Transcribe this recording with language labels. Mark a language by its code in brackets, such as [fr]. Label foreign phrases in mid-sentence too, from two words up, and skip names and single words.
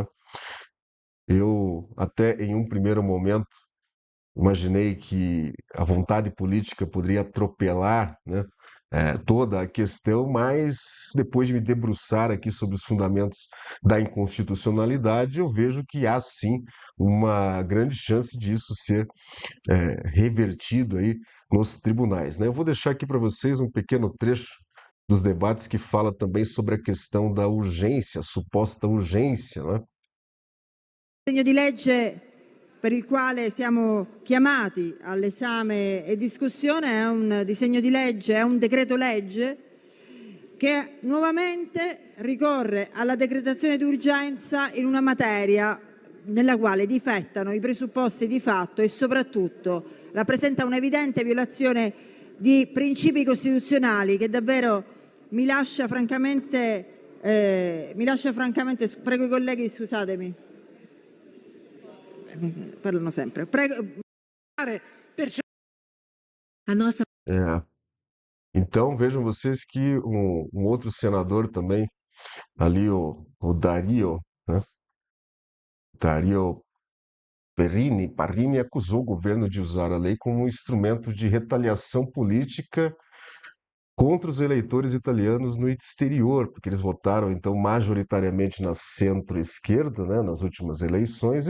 [pt] Eu até em um primeiro momento imaginei que a vontade política poderia atropelar, né, toda a questão, mas depois de me debruçar aqui sobre os fundamentos da inconstitucionalidade, eu vejo que há sim uma grande chance disso ser revertido aí nos tribunais, né? Eu vou deixar aqui para vocês um pequeno trecho dos debates que fala também sobre a questão da urgência, suposta urgência, né? [it] Disegno di legge per il quale siamo chiamati all'esame e discussione è un disegno di legge, è un decreto legge che nuovamente ricorre alla decretazione d'urgenza in una materia nella quale difettano i presupposti di fatto e soprattutto rappresenta un'evidente violazione di principi costituzionali che davvero mi lascia francamente, prego i colleghi, scusatemi, parlano sempre. Prego. [pt] A nossa É, então vejam vocês que um outro senador também, ali o Dario, né? Dario Parrini acusou o governo de usar a lei como um instrumento de retaliação política contra os eleitores italianos no exterior, porque eles votaram então majoritariamente na centro-esquerda, né, nas últimas eleições.